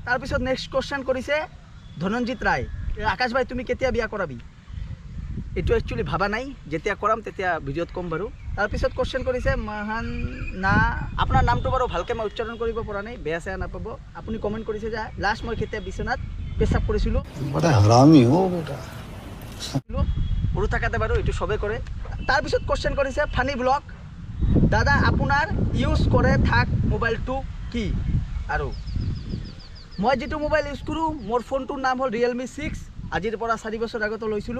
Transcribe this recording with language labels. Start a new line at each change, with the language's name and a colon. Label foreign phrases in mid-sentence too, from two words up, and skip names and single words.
Assamese: তাৰপিছত নেক্সট কুৱেশ্যন কৰিছে ধনঞ্জিত ৰায় আকাশ ভাই তুমি কেতিয়া বিয়া কৰাবি? এইটো একচুৱেলি ভাবা নাই, যেতিয়া কৰাম তেতিয়া ভিডিঅ'ত ক'ম বাৰু। তাৰপিছত কুৱেশ্যন কৰিছে মহান না আপোনাৰ নামটো বাৰু ভালকৈ মই উচ্চাৰণ কৰিব পৰা নাই, বেয়া চেয়া নাপাব। আপুনি কমেণ্ট কৰিছে যে লাষ্ট মই কেতিয়া বিচনাত পেচাব কৰিছিলোঁ।
Hindi: बड़ा हरामी हो बेटा।
Assamese: সৰু থাকাতে বাৰু এইটো চবেই কৰে। তাৰপিছত কুৱেশ্যন কৰিছে ফানি ব্লগ দাদা আপোনাৰ ইউজ কৰে থাক মোবাইলটো কি? আৰু মই যিটো মোবাইল ইউজ কৰোঁ মোৰ ফোনটোৰ নাম হ'ল ৰিয়েলমি 6, আজিৰ পৰা 4 বছৰ আগতে লৈছিলোঁ।